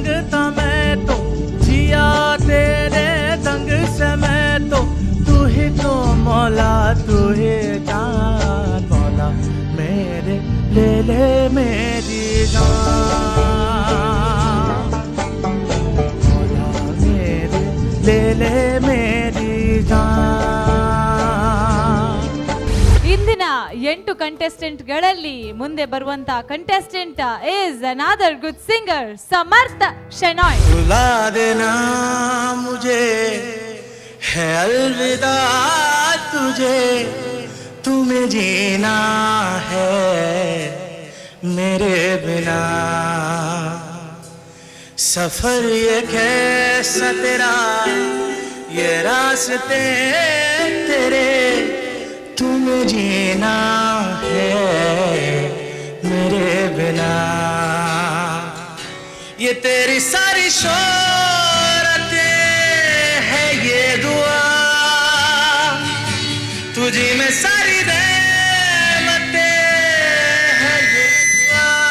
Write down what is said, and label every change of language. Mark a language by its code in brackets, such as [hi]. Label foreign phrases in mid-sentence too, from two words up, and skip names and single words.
[hi] था मैं तो जिया तेरे संग से मैं तो तू ही तो मौला तू ही जान मौला मेरे ले ले मेरी जान मौला मेरे ले ले मेरी जान. [kn] ಇಂದಿನ 8 ಕಂಟೆಸ್ಟೆಂಟ್ಗಳಲ್ಲಿ ಮುಂದೆ ಬರುವಂತ ಕಂಟೆಸ್ಟೆಂಟ್ [en] is another good singer [kn] ಸಮರ್ಥ ಶೆನಾಯ್. [hi] बुला देना मुझे है अलविदा तुझे तुम्हें जीना है मेरे बिना सफर ये कैसा तेरा ये रास्ते तेरे तुम्हें जीना है मेरे बिना ये तेरी सारी शोहरतें है ये दुआ तुझी में सारी रहमतें है ये दुआ